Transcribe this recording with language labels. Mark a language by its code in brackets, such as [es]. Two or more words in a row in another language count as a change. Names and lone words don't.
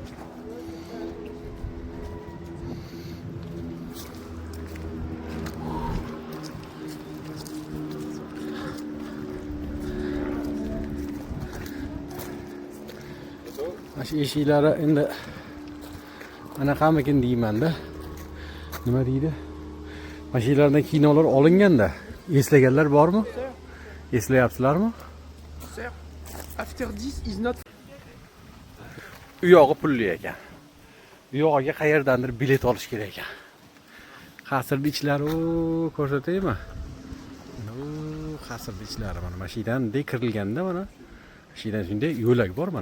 [uz] Mana shu eshiklari endi anaqamikin deyman-da. Nima deydi? Mana shu yerlardan kinolar olinganda eslaganlar bormi? Eslayapsizlarmi? [en] After 10 is not. [uz] U yog'i pulli ekan. Bu yog'iga qayerdandir bilet olish kerak ekan. Qasrning ichlari ko'rsataymi? Qasrning ichlari mana mashinadan kirilganda mana. Mashinadan shunday yo'lak bor mana.